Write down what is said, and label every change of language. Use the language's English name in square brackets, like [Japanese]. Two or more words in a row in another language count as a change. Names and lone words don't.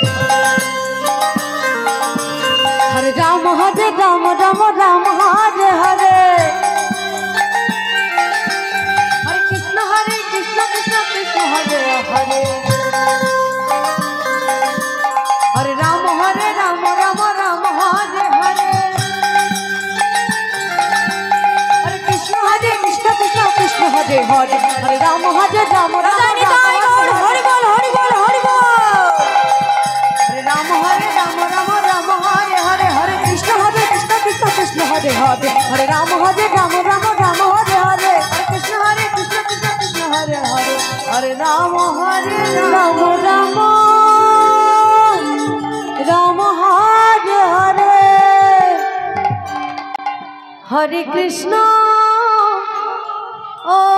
[Sanskrit] হরে রাম রাম হরে হরে হরে কৃষ্ণ কৃষ্ণ কৃষ্ণ হরে হরে হরে রাম রাম হরে হরে হরে কৃষ্ণ কৃষ্ণ কৃষ্ণ হরে হরে হরে রাম রাম [Bangla] হরি বল হরি বল হরি বল [Sanskrit] হরে রাম রাম হরে হরে হরে কৃষ্ণ কৃষ্ণ কৃষ্ণ হরে হরে হরে রাম রাম হরে হরে হরে কৃষ্ণ কৃষ্ণ কৃষ্ণ হরে হরে হরে রাম রাম রাম হরে হরে হরে কৃষ্ণ ও